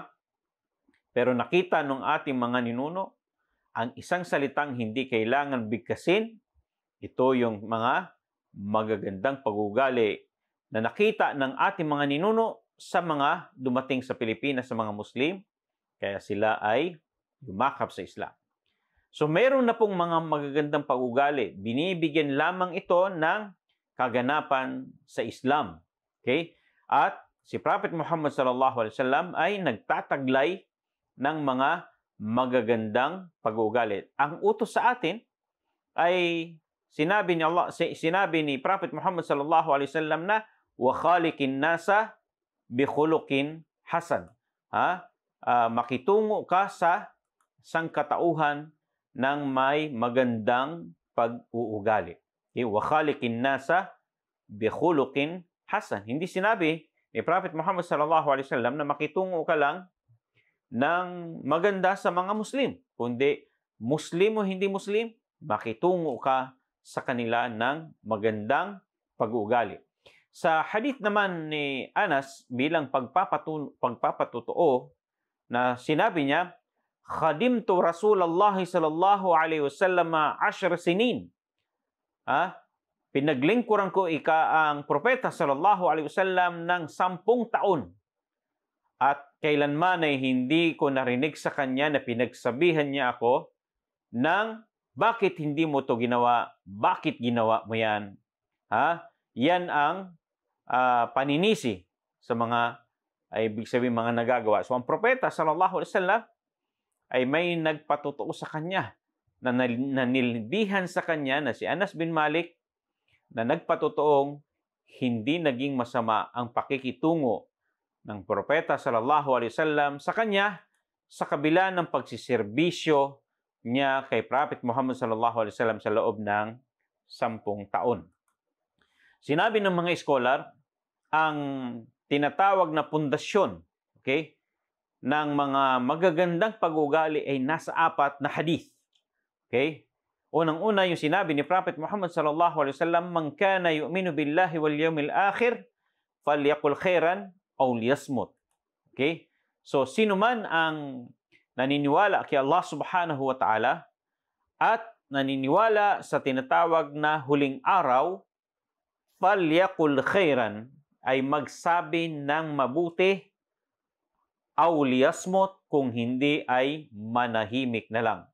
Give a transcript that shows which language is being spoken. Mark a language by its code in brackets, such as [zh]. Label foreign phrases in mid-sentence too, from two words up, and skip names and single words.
[tl] Pero nakita ng ating mga ninuno, ang isang salitang hindi kailangan bigkasin, ito yung mga magagandang pag-uugali na nakita ng ating mga ninuno sa mga dumating sa Pilipinas, sa mga Muslim, kaya sila ay yumakap sa Islam. So, mayroon na pong mga magagandang pag-uugali. Binibigyan lamang ito ng kaganapan sa Islam. Okay? At si Prophet Muhammad [ar] صلى الله عليه وسلم [tl] ay nagtataglay ng mga magagandang pag-uugali. Ang utos sa atin ay sinabi ni Prophet Muhammad [ar] صلى الله عليه وسلم [tl] na [ar] وخالق الناس بخلق حسن. [tl] Makitungo ka sa sangkatauhan ng may magandang pag-uugali. Okay? [ar] وخالق الناس بخلق حسن. [tl] Hindi sinabi ni Prophet Muhammad [ar] صلى الله عليه وسلم [tl] na makitungo ka lang ng maganda sa mga Muslim, kundi Muslim o hindi Muslim, makitungo ka sa kanila ng magandang pag-uugali. Sa hadith naman ni Anas bilang pagpapatutuo na sinabi niya, [ar] "خدمت رسول الله صلى الله عليه وسلم 10 سنين." [tl] Pinaglingkuran ko ang propeta [ar] صلى الله عليه وسلم [tl] ng 10 taon. At kailanman ay hindi ko narinig sa kanya na pinagsabihan niya ako ng bakit hindi mo to ginawa? Bakit ginawa mo yan? Yan ang paninisi sa mga, ay ibig sabihin mga nagagawa. So ang propeta [ar] صلى الله عليه وسلم [tl] ay may nagpatutuo sa kanya na nanilbihan sa kanya na si Anas bin Malik na nagpatutuong hindi naging masama ang pakikitungo ng propeta [ar] صلى الله عليه وسلم [tl] sa kanya sa kabila ng pagsiserbisyo niya kay Prophet Muhammad [ar] صلى الله عليه وسلم [tl] sa loob ng 10 taon. Sinabi ng mga scholar, ang tinatawag na pundasyon, okay, ng mga magagandang pag-uugali ay nasa 4 na hadith. Okay? Unang-una yung sinabi ni Prophet Muhammad [ar] صلى الله عليه وسلم, "من كان يؤمن بالله واليوم الآخر فليقل خيرا أو ليصمت." [tl] Okay? So sino man ang naniniwala kay Allah [ar] سبحانه وتعالى [tl] at naniniwala sa tinatawag na huling araw, [ar] فليقل خيرا, [tl] ay magsabi ng mabuti, [ar] أو ليصمت, [tl] kung hindi ay manahimik na lang.